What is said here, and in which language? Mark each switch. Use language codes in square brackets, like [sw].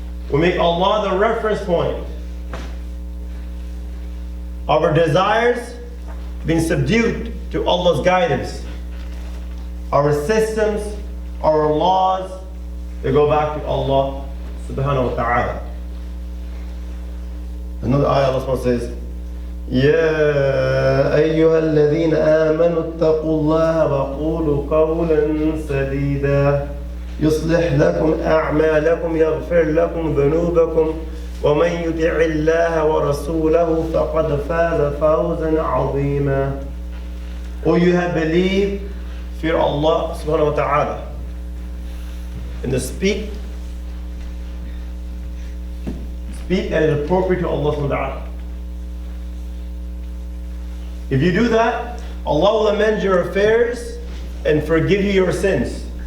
[en] We make Allah the reference point of our desires being subdued to Allah's guidance. our systems, our laws, they go back to Allah subhanahu wa ta'ala. Another ayah, Allah says, [ar] يا أيها الذين آمنوا اتقوا الله وقولوا قولا سديدا يصلح لكم أعمالكم يغفر لكم ذنوبكم ومن يطع الله ورسوله فقد فاز فوزا عظيما. [en] O you have believed, fear Allah subhanahu wa ta'ala, and to speak that is appropriate to Allah subhanahu wa ta'ala. If you do that, Allah will amend your affairs and forgive you your sins.